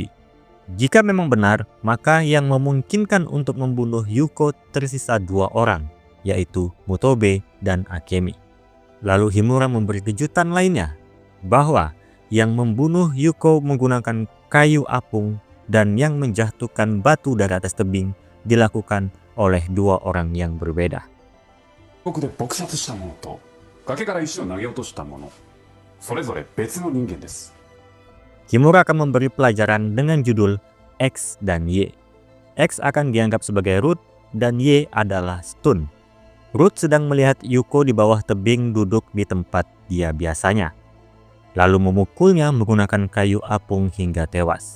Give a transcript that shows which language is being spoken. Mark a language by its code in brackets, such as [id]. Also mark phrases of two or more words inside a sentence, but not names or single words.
[id] Jika memang benar, maka yang memungkinkan untuk membunuh Yuko tersisa 2 orang, yaitu Mutobe dan Akemi. Lalu Himura memberi kejutan lainnya, bahwa yang membunuh Yuko menggunakan kayu apung dan yang menjatuhkan batu dari atas tebing dilakukan oleh dua orang yang berbeda. [ja] 僕で撲殺した者と崖から石を投げ落とした者、それぞれ別の人間です。 [id] Himura akan memberi pelajaran dengan judul X dan Y. X akan dianggap sebagai root dan Y adalah stun. Root sedang melihat Yuko di bawah tebing duduk di tempat dia biasanya, lalu memukulnya menggunakan kayu apung hingga tewas.